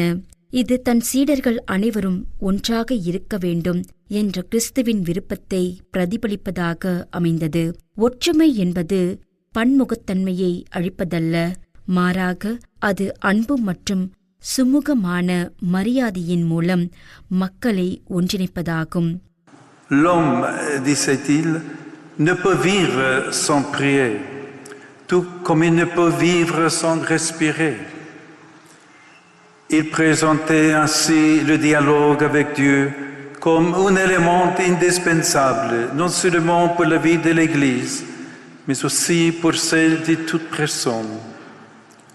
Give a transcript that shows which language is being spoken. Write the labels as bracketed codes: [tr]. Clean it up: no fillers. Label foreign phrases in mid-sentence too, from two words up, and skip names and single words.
[ta] இது தன் சீடர்கள் அனைவரும் ஒன்றாக இருக்க வேண்டும் என்ற கிறிஸ்துவின் விருப்பத்தை பிரதிபலிப்பதாக அமைந்தது. ஒற்றுமை என்பது பன்முகத்தன்மையை அழிப்பதல்ல, மாறாக அது அன்பு மற்றும் சுமூகமான மரியாதையின் மூலம் மக்களை ஒன்றிணைப்பதாகும். [fr] L'homme, disait-il, ne peut vivre sans prier, tout comme il ne peut vivre sans respirer. Il présentait ainsi le dialogue avec Dieu comme un élément indispensable, non seulement pour la vie de l'Église, mais aussi pour celle de toute personne.